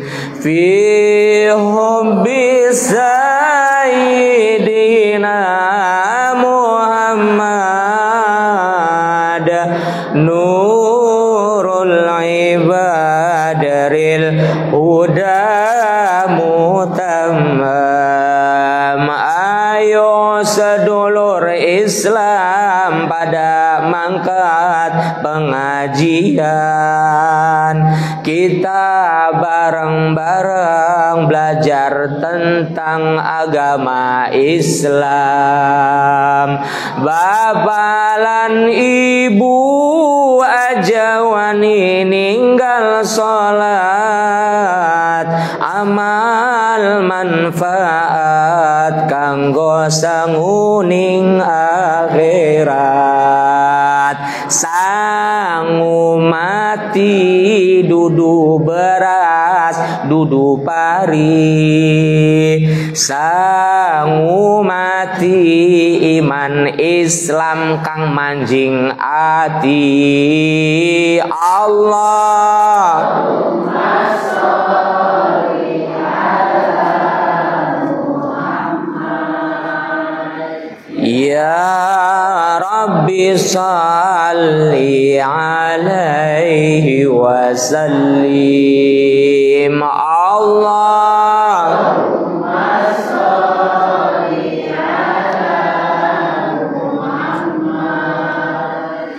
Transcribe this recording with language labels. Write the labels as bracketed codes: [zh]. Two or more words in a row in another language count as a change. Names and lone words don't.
[ar] في حب سيدنا محمد نور العباد الهدى متمم. [jv] Ayo sedulur Islam pada mangkat pengajian, kita bareng-bareng belajar tentang agama Islam. Bapak lan ibu aja wani ninggal sholat, amal manfaat kanggo sanguning akhirat. Sangu mati dudu beras dudu pari, sangu mati iman Islam kang manjing ati. [ar] اللهم صل على محمد. يا رب صل عليه وسلم. اللهم صل على محمد.